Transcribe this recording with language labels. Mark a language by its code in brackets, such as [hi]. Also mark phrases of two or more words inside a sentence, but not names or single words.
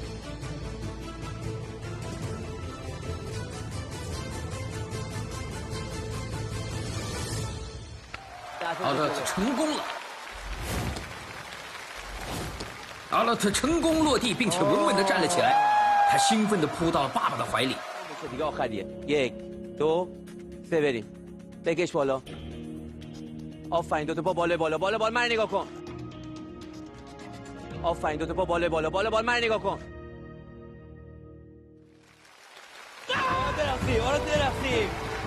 [zh] 阿勒特成功了。阿勒特成功落地，并且稳稳地站了起来。他兴奋地扑到了爸爸的怀里。 [fa] دیگه آخریه 1 2 3 بریم بکش بالا آفرین دو تا پا بالا من نگاه کن آفرین دو تا پا بالا من نگاه کن درختی